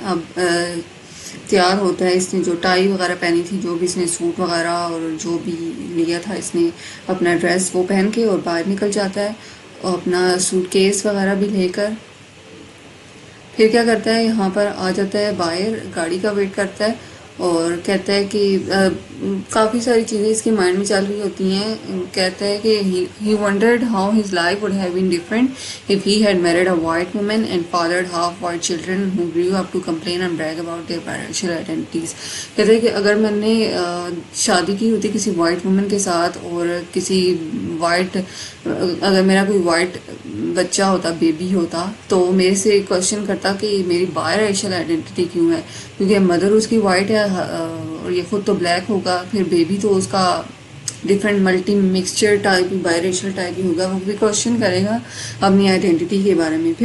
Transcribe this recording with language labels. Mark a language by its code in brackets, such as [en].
[ur] اب تیار ہوتا ہے, اس نے جو ٹائی وغیرہ پہنی تھی, جو بھی اس نے سوٹ وغیرہ اور جو بھی لیا تھا اس نے اپنا ڈریس وہ پہن کے اور باہر نکل جاتا ہے, اور اپنا سوٹ کیس وغیرہ بھی لے کر. پھر کیا کرتا ہے, یہاں پر آ جاتا ہے باہر, گاڑی کا ویٹ کرتا ہے اور کہتا ہے کہ کافی ساری چیزیں اس کے مائنڈ میں چل رہی ہوتی ہیں. کہتا ہے کہ [en] he wondered how his life would have been different if he had married a white woman and fathered half white children who grew up to complain and brag about their biracial identities. [ur] کہتا ہے کہ اگر میں نے شادی کی ہوتی کسی وائٹ وومن کے ساتھ, اور کسی وائٹ اگر میرا کوئی وائٹ بچہ ہوتا, بیبی ہوتا, تو میرے سے کوشچن کرتا کہ میری بائی ریشل آئیڈینٹی کیوں ہے, کیونکہ مدر اس کی وائٹ ہے اور یہ خود تو بلیک ہوگا, پھر بیبی تو اس کا different multi mixture type by racial type ہی ہوگا. وہ بھی کوشچن کرے گا اپنی آئیڈینٹی کے بارے میں.